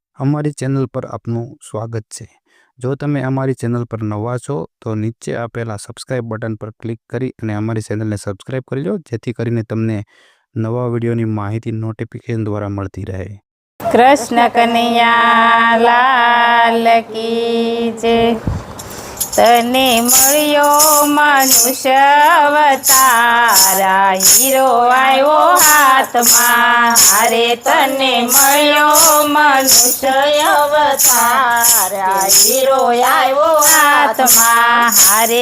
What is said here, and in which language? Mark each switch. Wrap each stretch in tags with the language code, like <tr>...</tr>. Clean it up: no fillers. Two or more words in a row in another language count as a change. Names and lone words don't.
<gu>અમારી ચેનલ પર આપનું સ્વાગત છે। જો તમે અમારી ચેનલ પર નવા છો તો નીચે આપેલા સબસ્ક્રાઇબ બટન પર ક્લિક કરી અને અમારી ચેનલને સબસ્ક્રાઇબ કરી લો, જેથી કરીને તમને નવા વિડીયોની માહિતી નોટિફિકેશન દ્વારા મળતી રહે।</gu> <hi>कृष्ण कन्हैया लाल की जय। तने मळ्यो मनुष्य अवतारा, हीरो आयो हाथ में हारे। तने मळ्यो मनुष्य अवतारा, हीरो आयो हाथ में हारे।</hi>